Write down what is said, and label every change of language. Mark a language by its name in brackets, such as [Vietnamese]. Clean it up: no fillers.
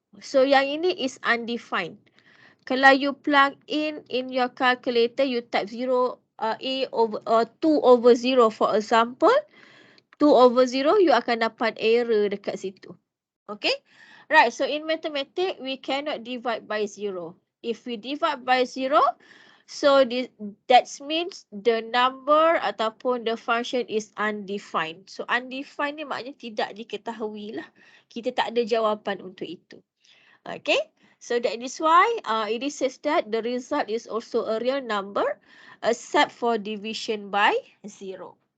[English] So [Malay] yang ini [English] is undefined. [Malay] Kalau [English] you plug in your calculator, you type 0 A over 2 over 0 for example, 2 over 0 you [Malay] akan dapat [English] error [Malay] dekat situ. [English] Okay? Right, so in mathematics we cannot divide by 0. If we divide by 0, so that means the number [Malay] ataupun [English] the function is undefined. [Malay] So undefined ni maknanya tidak diketahui lah. Kita tak ada jawapan untuk itu. [English] Okay, so that is why it is says that the result is also a real number except for division by 0.